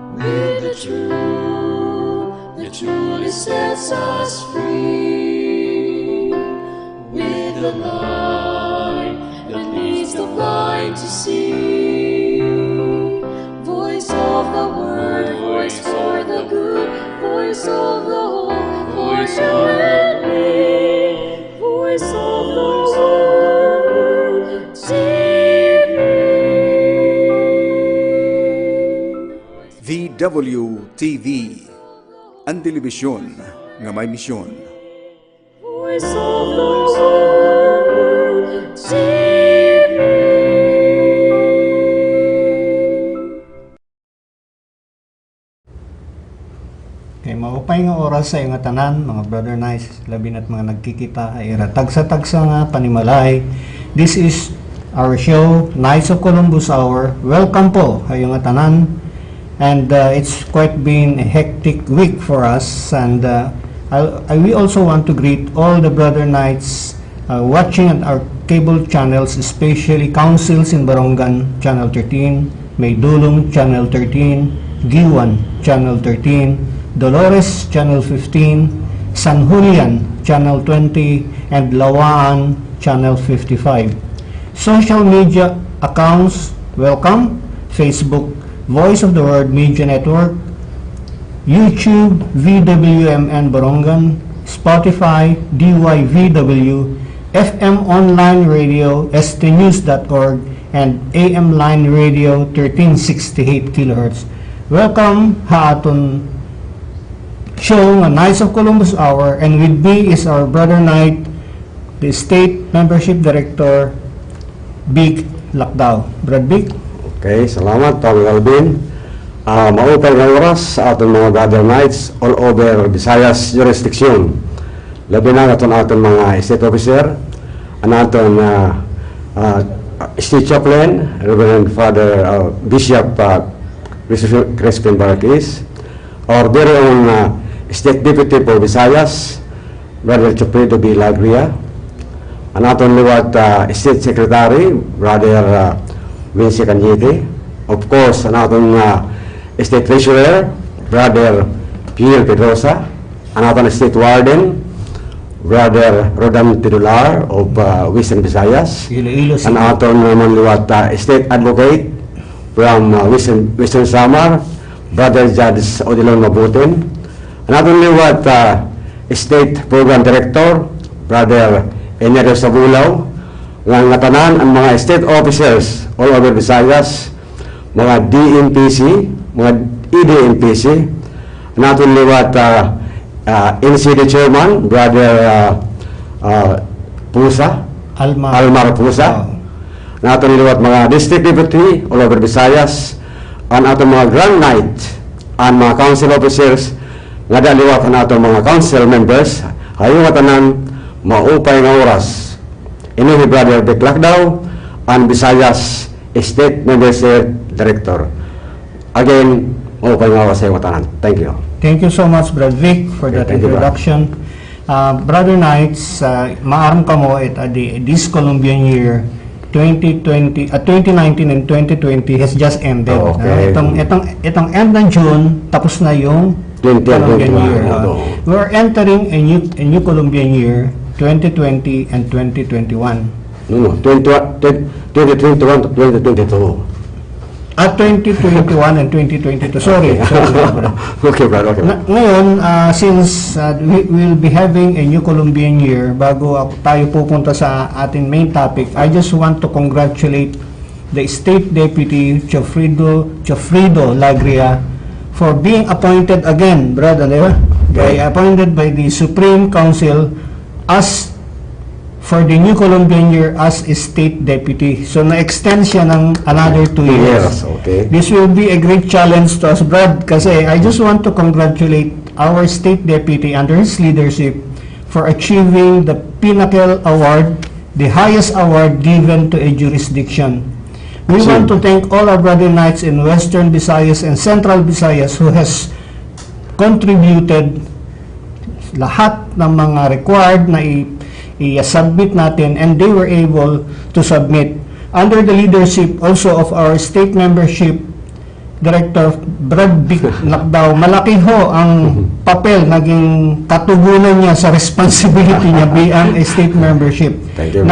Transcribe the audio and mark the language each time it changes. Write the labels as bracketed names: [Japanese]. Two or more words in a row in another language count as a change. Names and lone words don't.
[English] with the truth that truly sets us free, with the light that leads the blind to see. Voice of the word, voice for the good, voice of the whole, voice of the voice of the word, TV. [Waray] VWTV, ang telebisyon nga may misyon. [English] Voice of the word, TV. [Waray] Kay maupay nga oras sa nga tanan, mga brother nice, labi na't mga nagkikita ay tagsa-tagsa nga panimalay. [English] This is our show, Knights of Columbus Hour. [Waray] Welcome po kayo nga tanan. [English] And it's quite been a hectic week for us, and we also want to greet all the brother knights watching at our cable channels, especially Councils in Barongan, Channel 13, Maydulong, Channel 13, Giwan, Channel 13, Dolores, Channel 15, San Julian, Channel 20, and Lawaan, Channel 55. Social media accounts, welcome, Facebook, Voice of the Word Media Network, YouTube, VWMN Barongan, Spotify, DYVW, FM Online Radio, stnews.org, and AM Line Radio 1368 kHz. Welcome [Waray] ha aton [English] show nga Knights of Columbus Hour, and with me is our brother knight, the State Membership Director, Big Lakdaw. Brad Big? [Waray] Okay, salamat, Tommy Alvin. Maupay nga oras sa ating mga [English] brother knights all over Visayas jurisdiction. [Waray] Labi na aton mga [English] state officer, [Waray] ang aton [English] state chaplain, [Waray] Reverend Father Bishop Crispin Barquis, [English] our very own state deputy for Visayas, Brother Chopredo B. [Waray] Lagria, ang aton liwat [English] state secretary, [Waray] Brother Vinci Canyete, [English] of course, [Waray] ang aton [English] state treasurer, [Waray] Brother Pierre Pedrosa, ang aton [English] state warden, [Waray] Brother Rodan Tidular [English] of Western Visayas, [Waray] ang aton naman liwat [English] state advocate from Western Samar, [Waray] Brother Judge Odilon Mabutin, ang aton liwat [English] state program director, [Waray] Brother Enero Sabulaw, nga tanan ang mga [English] state officers all over Visayas, [Waray] mga DNPC, mga EDNPC, natin liwat NCD Chairman, Brother Pusa, Almar Pusa, natin liwat mga [English] District Deputy all over Visayas, [Waray] ang ating mga [English] Grand Knight, [Waray] ang mga [English] Council Officers, [Waray] nga daliwat ang ating mga [English] Council Members, [Waray] hayong tanan, maupay nga oras. Ini Brother Big Lakdaw, and [English] Visayas State Membership Director. Again, [Waray] maupay nga oras sa iyo tanan. [English] Thank you. Thank you so much, Brad Vic, for that introduction. Brother Knights, [Waray] maaram ka mo [English] at this Columbian year 2019 and 2020 has just ended. Okay. [Filipino] Itong end ng June, tapos na yung Columbian year. [English] We're entering a new Columbian year, 2020 and 2021. No, 2021 to 2022. At 2021 and 2022. Sorry. Okay, brother. Okay. [Filipino] Ngayon, [English] since we will be having a new Columbian year, [Filipino] bago tayo pupunta sa ating main [English] topic, I just want to congratulate the State Deputy Chofrido Lagria for being appointed again, brother, [Filipino] di ba? [English] Appointed by the Supreme Council as for the new Columbian year as a state deputy. [Filipino] So na-extend siya ng another 2 years. [English] Yes, okay. This will be a great challenge to us, Brad, kasi I just want to congratulate our state deputy under his leadership for achieving the pinnacle award, the highest award given to a jurisdiction. We want to thank all our brother knights in Western Visayas and Central Visayas who has contributed [Filipino] lahat ng mga required na i-submit natin, [English] and they were able to submit under the leadership also of our state membership Director Brad Viclacdao, [Filipino] malaki ho ang papel, naging katugunan niya sa responsibility niya bilang [English] state membership. Thank you,